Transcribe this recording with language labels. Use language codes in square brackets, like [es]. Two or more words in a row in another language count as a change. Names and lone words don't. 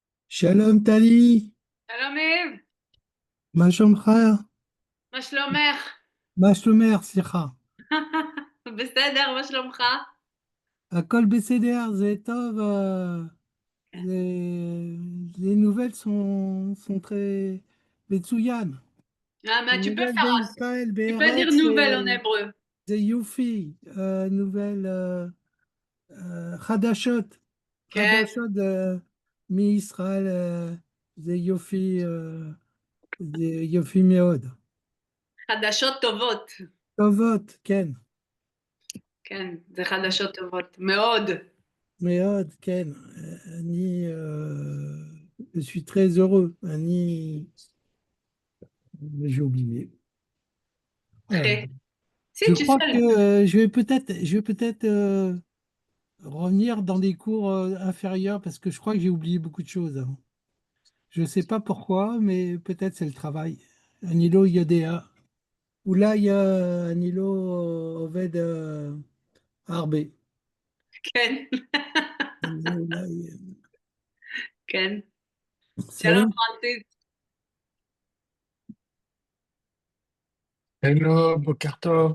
[he] Shalom Tali, שלום יב, מה שלומך? מה שלומך? מה שלומך? סליחה. בסדר, מה שלומך? הכל בסדר, זה טוב. [fr] les nouvelles sont très מצוין. Ah, Les mais tu peux nouvelles faire, [he] בישראל, [fr] tu peux dire [he] בארץ, [fr] nouvelle en hébreu. [he] זה יופי. nouvelles חדשות, כן, חדשות מישראל, זה יופי, זה יופי מאוד. חדשות טובות. טובות, כן. כן, זה חדשות טובות. מאוד. מאוד, כן. אני, [fr] je suis très heureux. J'ai oublié. Euh, [he] אחי. [fr] je Si, tu crois que sais. je vais peut-être revenir dans des cours inférieurs parce que je crois que j'ai oublié beaucoup de choses, hein. Je ne sais pas pourquoi, mais peut-être c'est le travail. [he] אני לא יודע. אולי אני לא עובד הרבה. כן, זה אולי... כן. שלום סלום, פרנסיס. Hello, Bokertov.